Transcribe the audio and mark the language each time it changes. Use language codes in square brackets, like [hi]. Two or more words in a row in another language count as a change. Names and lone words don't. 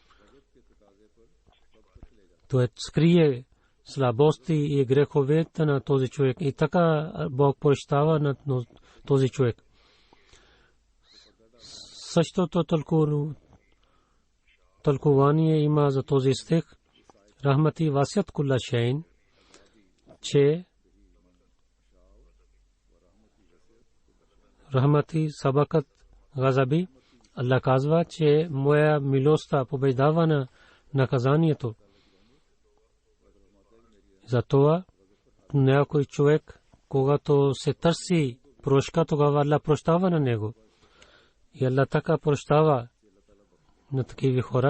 [bg] Той скрие слабости и греховете на този човек. И така Бог прощава на този човек. Същото тълкувание има за този стих. [ar] رحمتي وسعت كل شيء, че رحمتي سبقت غضبي. [bg] Аллах казва, че моя милостта побеждава на наказанието. Затова някой човек, когато се търси прошка, тогава Аллах прощава на него. И Аллах така прощава на такива хора.